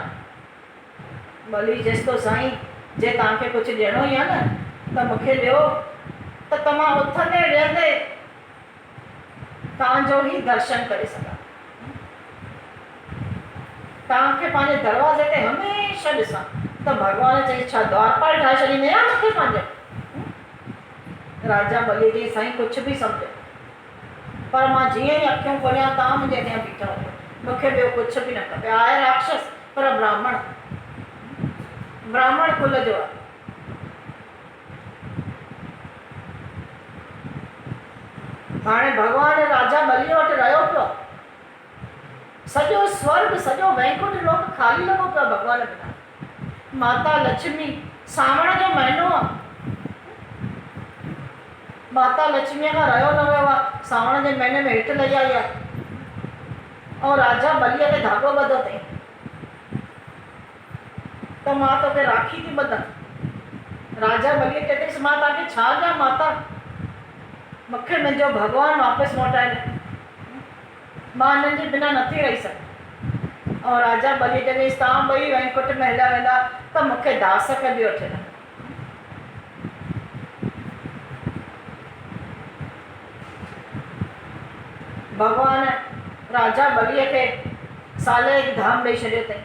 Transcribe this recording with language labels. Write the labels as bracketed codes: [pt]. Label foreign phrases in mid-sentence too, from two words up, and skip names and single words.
[sd] बली चएसि तो साईं, जे तव्हांखे कुझु ॾियणो ई आहे न, त मूंखे ॾियो, त तव्हां उथंदे वेहंदे तव्हांजो ई दर्शन करे सघां। तव्हांखे पंहिंजे दरवाज़े ते हमेशह ॾिसां। त भॻवान चई छा द्वारपाल ठाहे छॾींदे या मूंखे पंहिंजो। राजा बली जी साईं कुझु बि सम्झो, पर मां जीअं ई अखियूं खोलियां तव्हां मुंहिंजे अॻियां बीठा हुजो, मूंखे ॿियो कुझु बि न खपे। आहे राक्षस पर ब्राह्मण कुल जो आहे। हाणे भॻवानु राजा बली वटि रहियो पियो। सॼो स्वर्ग, सॼो वैकुंठ लोक ख़ाली लॻो पियो भॻवान बिना। माता लक्ष्मी, सावण जो महीनो आहे, माता लक्ष्मीअ खां रहियो न वियो आहे। सावण जे महीने में हेठि लही आई आहे ऐं राजा बलीअ खे धाॻो ॿधो अथई त मां तोखे राखी थी ॿधां। राजा बलीअ खे चइसि मां तव्हांखे छा ॾियां माता, मूंखे मुंहिंजो भॻवानु वापसि मोटाए ॾे, मां हिननि जे बिना नथी रही सघां। ऐं राजा बली चइसि तव्हां ॿई वैकुंठ में हलिया वेंदा त मूंखे दास खे बि वठी वञो। भॻवान राजा बलीअ खे साले जी धाम ॾेई छॾियो अथई।